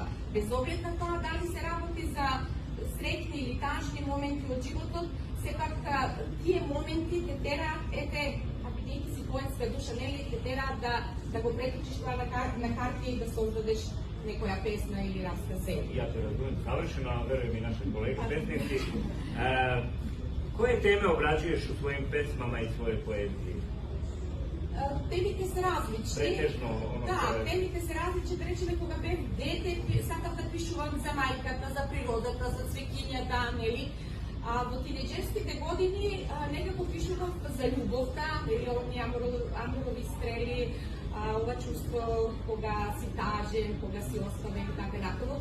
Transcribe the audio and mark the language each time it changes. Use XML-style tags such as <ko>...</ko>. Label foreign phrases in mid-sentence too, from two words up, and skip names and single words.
<mk>Без оглед на тоа дали се работи за среќни или тажни моменти од животот, сепак тие моменти те тераат, бидејќи си поетска душа, нели, те тераат да го преточиш тоа на хартија и да создадеш некоја песна или расказ серија.</mk> <sr>Ja te razumem savršeno, a verujem i naše kolege pesnici. Koje teme obrađuješ u svojim pesmama i svojoj poeziji?</sr> <mk>Темите се различни. Претежно темите се различни, да речеме кога бев дете, сакав да пишувам за мајката, за природата, за цвеќињата, нели? Во тинеџерските години некако пишував за љубовта, нели, оние амурови стрели, ова чувство кога си тажен, кога си оставен и така натаму.</mk>